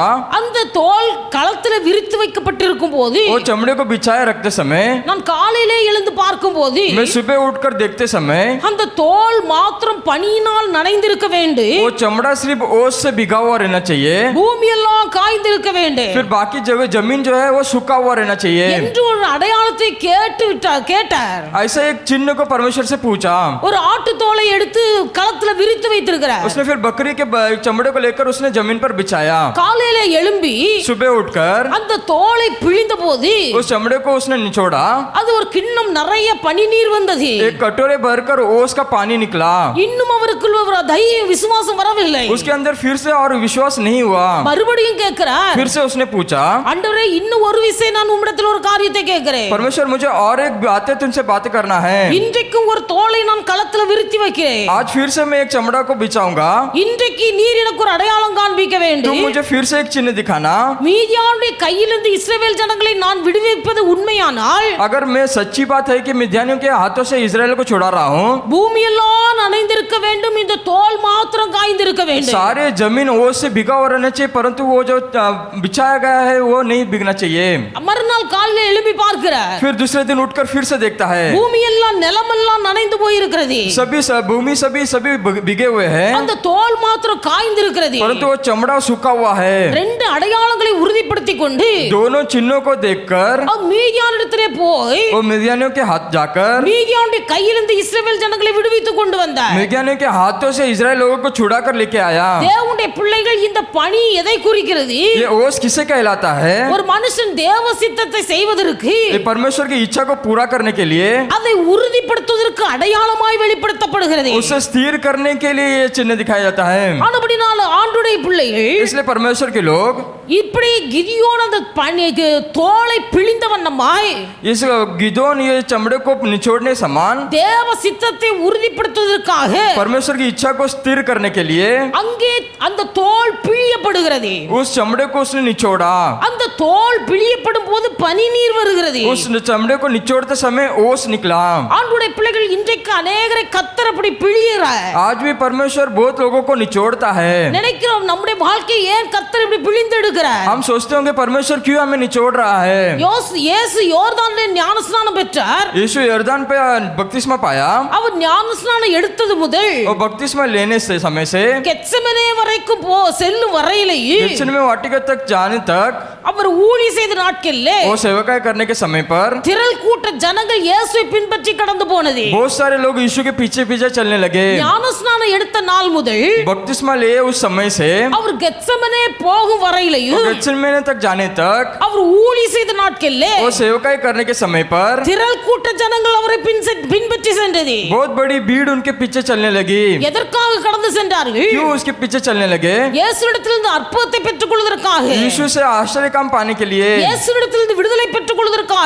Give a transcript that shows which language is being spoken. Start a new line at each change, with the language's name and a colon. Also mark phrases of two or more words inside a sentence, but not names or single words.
Tamil: அந்த தோல் களத்துல விரித்து வைக்கப்பட்டிருக்கும் போது
Hindi: वो चमड़े को बिछाए रखते समय,
Tamil: நான் காலையிலே எழுந்து பார்க்கும் போது
Hindi: मैं सुबह उठकर देखते समय,
Tamil: அந்த தோல் மாத்திரம் பனியினால் நனைந்திருக்க வேண்டும்.
Hindi: वो चमड़ा सिर्फ ओस से भिगा हुआ रहना चाहिए।
Tamil: பூமி எல்லாம் காய்ந்திருக்க வேண்டும்
Hindi: फिर बाकी जगह जमीन जो है वो सूखा हुआ रहना चाहिए।
Tamil: என்று ஒரு அடையாளத்தை கேட்டார்.
Hindi: ऐसा एक चिन्ह को परमेश्वर से पूछा।
Tamil: ஒரு ஆட்டு தோலை எடுத்து களத்துல விரித்து வைத்திருக்கிறார்.
Hindi: उसने फिर बकरी के चमड़े को लेकर उसने जमीन पर बिछाया।
Tamil: காலையிலே எழும்பி
Hindi: सुबह उठकर
Tamil: அந்த தோலை பிழிந்த போது
Hindi: उस चमड़े को उसने निचोड़ा।
Tamil: அது ஒரு கிண்ணம் நிறைய பனி நீர் வந்தது.
Hindi: एक कटोरे भरकर ओस का पानी निकला।
Tamil: இன்னும் அவருக்குள்ள ஒரு தைரியம் விசுவாசம் வரவில்லை.
Hindi: उसके अंदर फिर से और विश्वास नहीं हुआ।
Tamil: மறுபடியும் கேட்கிறார்.
Hindi: फिर से उसने पूछा,
Tamil: ஆண்டவரே, இன்னும் ஒரு விஷயம் நான் உம்மிடத்தில் ஒரு காரியத்தை கேட்கிறேன்.
Hindi: परमेश्वर मुझे और एक बातें तुमसे बात करना है।
Tamil: இன்றைக்கும் ஒரு தோலை நான் களத்துல விரித்து வைக்கிறேன்.
Hindi: आज फिर से मैं एक चमड़ा को बिछाऊंगा।
Tamil: இன்றைக்கு நீர் எனக்கு ஒரு அடையாளம் காண்பிக்க
Hindi: तुम
Tamil: வேண்டும்.
Hindi: मुझे फिर से एक चिन्ह दिखाना।
Tamil: மீதியானுடைய கையிலிருந்து இஸ்ரவேல் ஜனங்களை நான் விடுவிப்பது உண்மையானால்,
Hindi: अगर मैं सच्ची बात है कि मिद्यानियों के हाथों से इजराइल को छुड़ा रहा हूँ,
Tamil: பூமி எல்லாம் நனைந்திருக்க வேண்டும், இந்த தோல் மாத்திரம் காய்ந்திருக்க வேண்டும்.
Hindi: सारे जमीन ओस से भिगा हुआ रहना चाहिए, परंतु वो जो बिछाया गया है वो नहीं बिगना चाहिए।
Tamil: மறுநாள் காலையில எழுப்பி பார்க்கிறார்.
Hindi: फिर दूसरे दिन उठकर फिर से देखता है,
Tamil: பூமி எல்லாம் நிலமெல்லாம் நனைந்து போயிருக்கிறது.
Hindi: भूमि सभी भिगे हुए हैं,
Tamil: அந்த தோல் மாத்திரம் காய்ந்திருக்கிறது.
Hindi: परंतु वो चमड़ा सूखा हुआ है।
Tamil: ரெண்டு அடையாளங்களை உறுதிப்படுத்திக் கொண்டு
Hindi: दोनों चिन्हों को देखकर
Tamil: மீதியானிடத்திலே போய்
Hindi: वो मिद्यानियों के हाथ जाकर
Tamil: மீதியானுடைய கையிலிருந்து இஸ்ரவேல் ஜனங்களை விடுவித்துக் கொண்டு வந்தார்.
Hindi: मिद्यानियों के हाथों से इजराइल लोगों को छुड़ा कर लेके आया।
Tamil: தேவனுடைய பிள்ளைகள், இந்த பணி எதை குறிக்கிறது?
Hindi: ये ओस किसे कहलाता है।
Tamil: ஒரு மனுஷன் தேவ சித்தத்தை செய்வதற்கு,
Hindi: ये परमेश्वर की इच्छा को पूरा करने के लिए,
Tamil: அதை உறுதிப்படுத்துவதற்கு அடையாளமாய் வெளிப்படுத்தப்படுகிறது.
Hindi: उसे स्थिर करने के लिए ये चिन्ह दिखाया जाता है।
Tamil: ஆனபடினால ஆண்டுடைய பிள்ளைகள்,
Hindi: इसलिए परमेश्वर के लोग
Tamil: இப்படி கிதியோன் அந்த தோலை பிழிந்த வண்ணமாய்
Hindi: इस गिदोन ये चमड़े को निचोड़ने समान
Tamil: தேவ சித்தத்தை உறுதிப்படுத்துவதற்காக
Hindi: परमेश्वर की इच्छा को स्थिर करने के लिए
Tamil: அங்கே அந்த தோல் பிழியப்படுகிறது.
Hindi: उस चमड़े को उसने निचोड़ा।
Tamil: அந்த தோல் பிழியப்படும் போது பனி நீர் வருகிறது.
Hindi: उस चमड़े को निचोड़ते समय ओस निकला।
Tamil: ஆண்டுடைய பிள்ளைகள், இன்றைக்கு அநேகரை கர்த்தர் அப்படி பிழிகிறார்.
Hindi: आज भी परमेश्वर बहुत लोगों को निचोड़ता है।
Tamil: நினைக்கிறோம், நம்முடைய வாழ்க்கை ஏன் கர்த்தர் இப்படி பிழிந்தெடுக்கிறார்?
Hindi: हम सोचते होंगे परमेश्वर क्यों हमें निचोड़ रहा है।
Tamil: இயேசு யோர்தானிலே ஞானஸ்நானம் பெற்றார்.
Hindi: यीशु यर्दन पे बपतिस्मा पाया।
Tamil: அவர் ஞானஸ்நானம் எடுத்தது முதல்
Hindi: और बपतिस्मा लेने से समय से
Tamil: கெத்செமனே வரைக்கும் செல்லும் வரையிலேயே
Hindi: गेत्सेमने वाटिका तक जाने तक
Tamil: அவர் ஊழியம் செய்த நாட்களிலே
Hindi: वो सेवकाई करने के समय पर
Tamil: திரள் கூட்ட ஜனங்கள் இயேசுவை பின்பற்றி கடந்து போனது.
Hindi: बहुत सारे लोग यीशु के पीछे पीछे चलने लगे।
Tamil: ஞானஸ்நானம் எடுத்த நாள் முதல்
Hindi: बपतिस्मा लिए उस समय से
Tamil: அவர் கெத்செமனே போகும் வரையிலையும்
Hindi: गेत्सेमने तक जाने तक
Tamil: அவர் ஊழி செய்த நாட்களிலே
Hindi: वो सेवकाई करने के समय पर
Tamil: திரள் கூட்ட ஜனங்கள் அவரை பின்பற்றி சென்றது.
Hindi: बहुत बड़ी भीड़ उनके पीछे चलने लगी।
Tamil: எதற்காக கடந்து சென்றார்கள்?
Hindi: क्यों उसके पीछे चलने लगे?
Tamil: இயேசுவிடத்திலிருந்து அற்புதத்தை பெற்றுக்கொள்வதற்காக,
Hindi: यीशु से आश्चर्य काम पाने के लिए,
Tamil: இயேசுவிடத்திலிருந்து விடுதலை பெற்றுக்கொள்வதற்காக,